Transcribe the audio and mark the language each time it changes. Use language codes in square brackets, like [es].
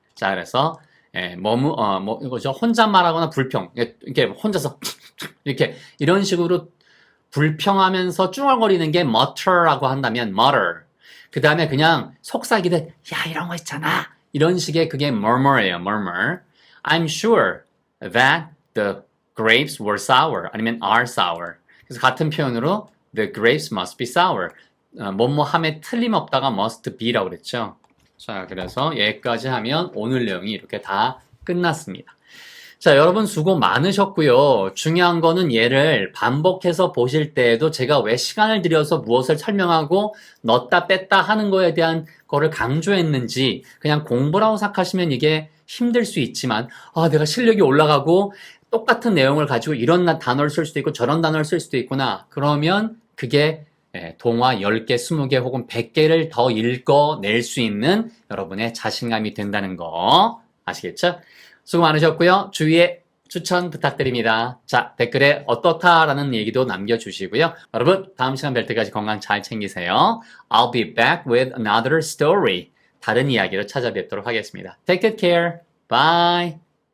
[ko] 자, 그래서 이거죠. 혼잣말하거나 불평, 이렇게 혼자서 이렇게 이런 식으로 불평하면서 쭈얼거리는 게 mutter라고 한다면 mutter. 그 다음에 그냥 속삭이듯 야 이런 거 있잖아. 이런 식의 그게 murmur예요. [en] murmur. I'm sure that the grapes were sour. [ko] 아니면 [en] are sour. [ko] 그래서 같은 표현으로 [en] the grapes must be sour. [ko] 뭐뭐함에 틀림없다가 must be라고 그랬죠. 자, 그래서 여기까지 하면 오늘 내용이 이렇게 다 끝났습니다. 자, 여러분 수고 많으셨고요. 중요한 거는 얘를 반복해서 보실 때에도 제가 왜 시간을 들여서 무엇을 설명하고 넣었다 뺐다 하는 거에 대한 거를 강조했는지 그냥 공부라고 생각하시면 이게 힘들 수 있지만 내가 실력이 올라가고 똑같은 내용을 가지고 이런 단어를 쓸 수도 있고 저런 단어를 쓸 수도 있구나. 그러면 그게 동화 10개, 20개 혹은 100개를 더 읽어낼 수 있는 여러분의 자신감이 된다는 거 아시겠죠? 수고 많으셨고요. 주위에 추천 부탁드립니다. 자, 댓글에 어떻다라는 얘기도 남겨주시고요. 여러분, 다음 시간 뵐 때까지 건강 잘 챙기세요. [en] I'll be back with another story. [ko] 다른 이야기로 찾아뵙도록 하겠습니다. [en] Take good care. Bye.